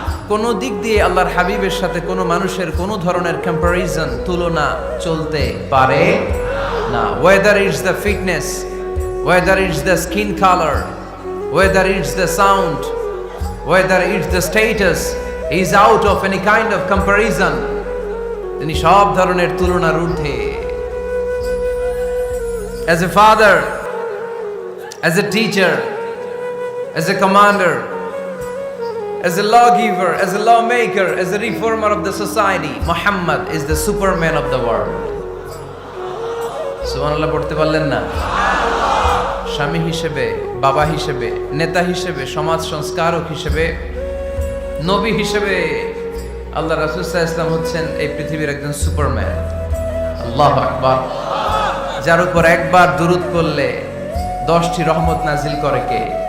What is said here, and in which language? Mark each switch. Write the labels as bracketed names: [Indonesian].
[Bangla] কোনো দিক দিয়ে আল্লাহর হাবিবের সাথে কোনো মানুষের কোনো ধরনের কম্পারিজন, তুলনা চলতে পারে না। [English] Whether it's the fitness, whether it's the skin colour, whether it's the sound, whether it's the status, is out of any kind of comparison. [Bangla] তিনি সব ধরনের তুলনার ঊর্ধ্বে। [English] As a father, as a teacher, as a commander, as a lawgiver, as a lawmaker, as a reformer of the society, Muhammad is the superman of the world. [Bangla] সুবহানাল্লাহ পড়তে পারলেন না? স্বামী হিসেবে, বাবা হিসেবে, নেতা হিসেবে, সমাজ সংস্কারক হিসেবে, নবী হিসেবে আল্লাহ রাসূল সাল্লাল্লাহু আলাইহি ওয়াসাল্লাম হচ্ছেন এই পৃথিবীর একজন সুপারম্যান। আল্লাহু আকবার। যার উপর একবার দুরূদ পড়লে 10টি রহমত নাজিল করে কে?